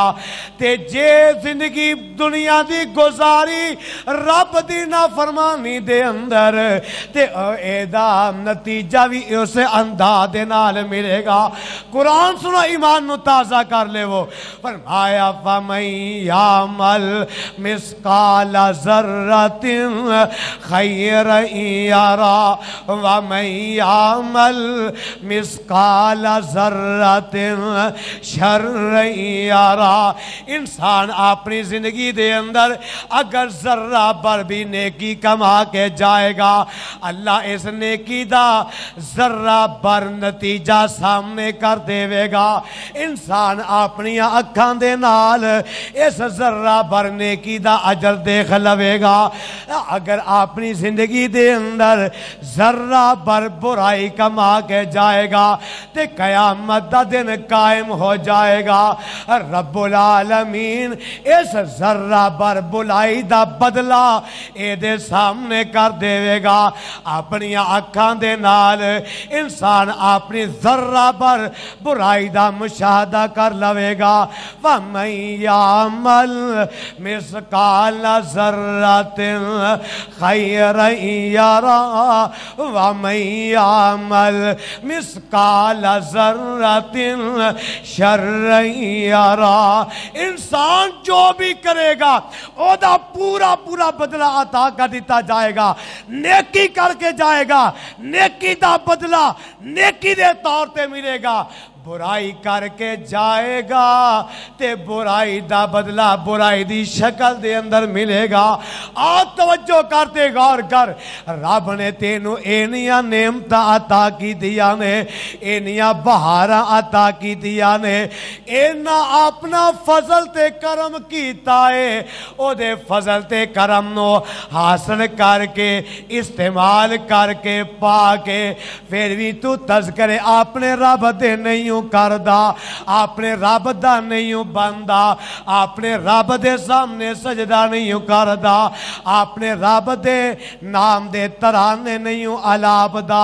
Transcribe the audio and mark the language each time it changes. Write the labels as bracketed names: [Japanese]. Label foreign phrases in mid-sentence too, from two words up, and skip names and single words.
[Punjabi] تے جے زندگی دنیا دی گزاری رب دی نافرمانی دے اندر تے ایہدا نتیجہ بھی اس انداز دے نال ملے گا. قرآن سنو، ایمان نوں تازہ کر لے. او فرمایا [Arabic] فمن يعمل مثقال ذرة خيرا يره ومن يعمل مثقال ذرة شرا يره. [Punjabi] انسان اپنی زندگی دے اندر اگر ذرہ بھر بھی نیکی کما کے جائے گا، اللہ اس نیکی دا ذرہ بھر نتیجہ سامنے کر دیوے گا. انسان اپنی اکھاں دے نال اس ذرہ بھر نیکی دا اجر ویکھ لوے گا. اگر اپنی زندگی دے اندر ذرہ بھر برائی کما کے جائے گا تے قیامت دا دن قائم ہو جائے گا. رب العالمین اس ذرہ بھر برائی دا بدلہ ایہدے سامنے کر دیوے گا. اپنی اکھاں دے نال انسان اپنی ذرہ بھر برائی دا مشاہدہ کر لوے گا. [Arabic] وَمَن يَعْمَلْ مِثْقَالَ ذَرَّةٍ خَيْرًا يَرَهُ وَمَن يَعْمَلْ مِثْقَالَ ذَرَّةٍ شَرًّا يَرَهُ۔ [Punjabi] انسان جو بھی کرے گا او دا پورا پورا بدلہ عطا کر دیتا جائے گا۔ نیکی کر کے جائے گا، نیکی دا بدلہ نیکی دے طور تے ملے گا۔ برائی کر کے جائے گا تے برائی دا بدلہ برائی دی شکل دے اندر ملے گا۔ توجہ کرتے غور کر، رب نے تینوں اینیاں نعمتاں عطا کی دیا نے، اینیاں بہاراں عطا کی دیا نے، اینا اپنا فضل تے کرم کیتا ہے، او دے فضل تے کرم نو حاصل کر کے استعمال کر کے پا کے پھر بھی تو تذکرے اپنے رب دے نہیں کردہ، اپنے رب دا نہیں بندہ، اپنے رب دے سامنے سجدہ نہیں کردہ، اپنے رب دے نام دے ترانے نہیں علابدہ۔